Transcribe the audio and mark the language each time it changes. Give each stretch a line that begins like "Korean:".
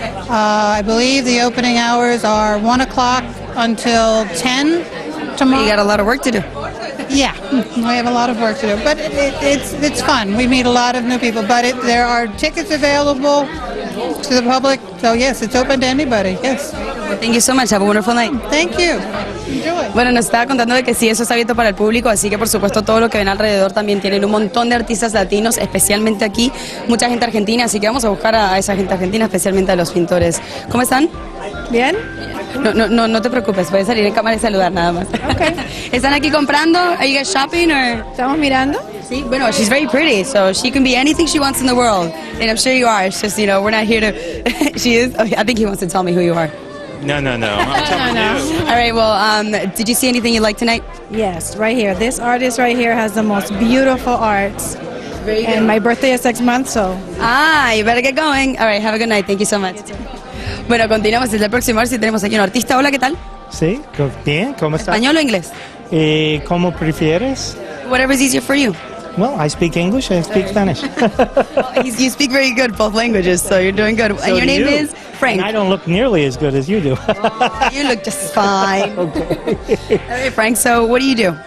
English: I believe the opening hours are 1 o'clock until 10 tomorrow. You got a lot of work to do. Yeah, we have a lot of work to do, but it's fun. We meet a lot of new people, but there are tickets available to the public. So yes, it's open to anybody. Yes. Thank you so much. Have a wonderful night. Thank you. Enjoy.
Spanish: Bueno, nos estaba contando de que sí, eso está abierto para el público, así que por supuesto todo lo que ven alrededor también tienen un montón de artistas latinos, especialmente aquí, mucha gente argentina, así que vamos a buscar a esa gente argentina, especialmente a los pintores. ¿Cómo están? Bien. No te preocupes, puedes salir en cámara y saludar nada más.
English: Okay.
Spanish: ¿Están aquí comprando?
English: Are you guys shopping or?
Spanish: Estamos mirando.
English: Sí, bueno, she's very pretty, so she can be anything she wants in the world, and I'm sure you are. It's just, we're not here to. She is. Okay, I think he wants to tell me who you are. No. I'm telling you. All right. Well, did you see anything you liked tonight? Yes, right here. This artist right here has the most beautiful arts. Very good. And my birthday is next month, so. You better get going. All right. Have a good night. Thank you so much.
Spanish: Bueno, continuamos desde el próximo. A ver si tenemos aquí un artista. Hola, ¿qué tal? Sí, bien. ¿Cómo estás? ¿Español o inglés? ¿Cómo prefieres?
English: Whatever's easier for you. Well, I speak English, I speak Spanish. You speak very good both languages, so you're doing good. So and your name you. is Frank. And I don't look nearly as good as you do. You look just fine. Okay. All right, Frank, so what do you do?